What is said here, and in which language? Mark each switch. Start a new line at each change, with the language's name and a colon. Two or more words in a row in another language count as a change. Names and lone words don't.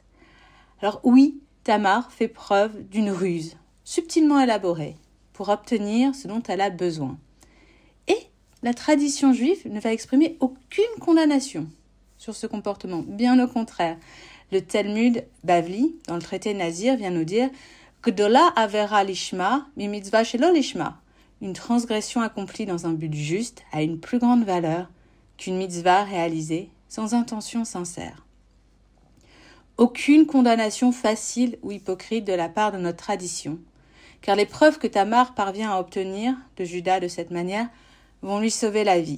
French: Alors oui, Tamar fait preuve d'une ruse, subtilement élaborée, pour obtenir ce dont elle a besoin. Et la tradition juive ne va exprimer aucune condamnation sur ce comportement, bien au contraire. Le Talmud Bavli, dans le traité Nazir, vient nous dire «
Hebrew: גדולה עבירה לשמה, מ מצוה שלא לשמה ».
French: Une transgression accomplie dans un but juste a une plus grande valeur qu'une mitzvah réalisée sans intention sincère. Aucune condamnation facile ou hypocrite de la part de notre tradition, car les preuves que Tamar parvient à obtenir de Juda de cette manière vont lui sauver la vie.